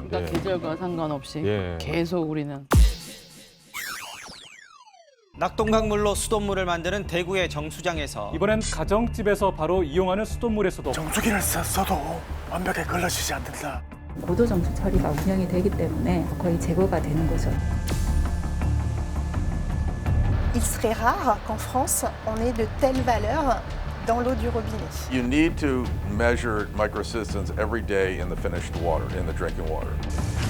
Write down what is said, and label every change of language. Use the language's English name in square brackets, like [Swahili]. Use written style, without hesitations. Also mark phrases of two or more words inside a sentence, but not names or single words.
[Korean] 그러니까 계절과 상관없이 계속 우리는. 낙동강물로 수돗물을 만드는 대구의 정수장에서 이번엔 가정집에서 바로 이용하는 수돗물에서도 정수기를 써도 완벽하게 걸러지지 않는다. 고도 정수 처리가 운영이 되기 때문에 거의 제거가 되는 거죠. [French] Il serait rare qu'en France, on ait de telles valeurs dans l'eau du robinet. [English] You need to measure microcystins every day in the finished water, in the drinking water.